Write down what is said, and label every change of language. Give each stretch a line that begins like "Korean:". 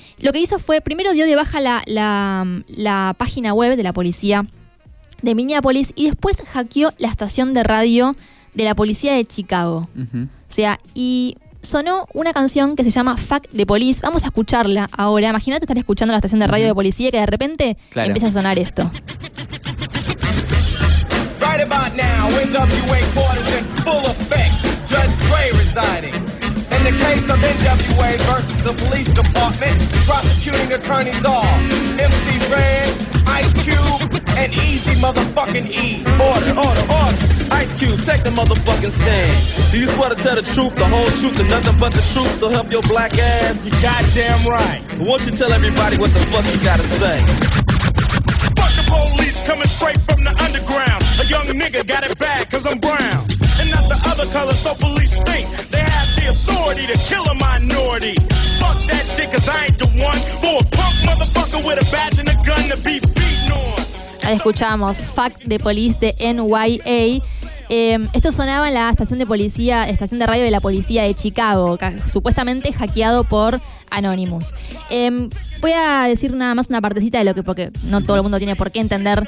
Spanish: Lo que hizo fue, primero dio de baja la página web de la policía de Minneapolis y después hackeó la estación de radio de la policía de Chicago. Uh-huh. O sea, y sonó una canción que se llama Fuck the Police. Vamos a escucharla ahora. Imagínate estar escuchando la estación de radio de policía que de repente claro. empieza a sonar esto.
English: Right about now, NWA court is in full effect. Judge Dre residing. In the case of NWA versus the police department, prosecuting attorneys are MC Ren, Ice Cube, and Easy motherfucking E. Order, order, order. Ice Cube, take the motherfucking stand. Do you swear to tell the truth, the whole truth, and nothing but the truth, so help your black ass? You goddamn right. Won't you tell everybody what the fuck you gotta say? Fuck the police coming straight from the underground. A young nigga got it bad cause I'm brown. And not the other color, so police think they have the authority to kill a minority. Fuck that shit cause I ain't the one for a punk motherfucker with a badge and a gun to be beaten on.
Spanish: Ahí escuchamos Fuck the Police de NYA. Esto sonaba en la estación de policía, estación de radio de la policía de Chicago, supuestamente hackeado por Anonymous. Voy a decir nada más una partecita de lo que, porque no todo el mundo tiene por qué entender